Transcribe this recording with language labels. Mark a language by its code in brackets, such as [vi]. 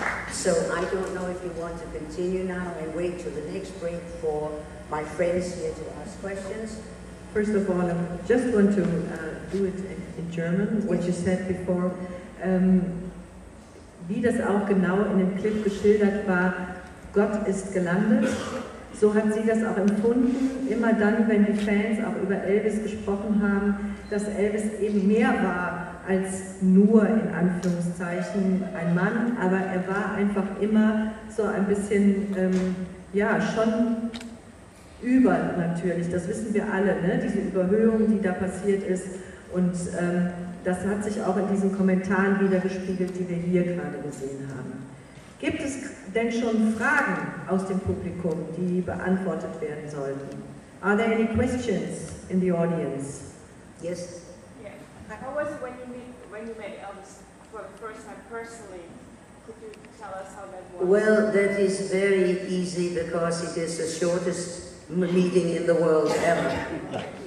[en] So I don't know if you want to continue now and wait till the next break for my friends here to ask questions. First of all, I just want to do it in German, what you said before. [de] Wie das auch genau in dem Clip geschildert war, Gott ist gelandet. So hat sie das auch empfunden, immer dann, wenn die Fans auch über Elvis gesprochen haben, dass Elvis eben mehr war als nur, in Anführungszeichen, ein Mann, aber er war einfach immer so ein bisschen, ja, schon über natürlich, das wissen wir alle, ne? Diese Überhöhung, die da passiert ist, und das hat sich auch in diesen Kommentaren wiedergespiegelt, die wir hier gerade gesehen haben. Gibt es denn schon Fragen aus dem Publikum, die beantwortet werden sollten? [en] Are there any questions in the audience? Yes? Yeah. How was it when you met Elvis for the first time personally? Tell us how that was. Well, that is very easy because it is the shortest meeting in the world ever.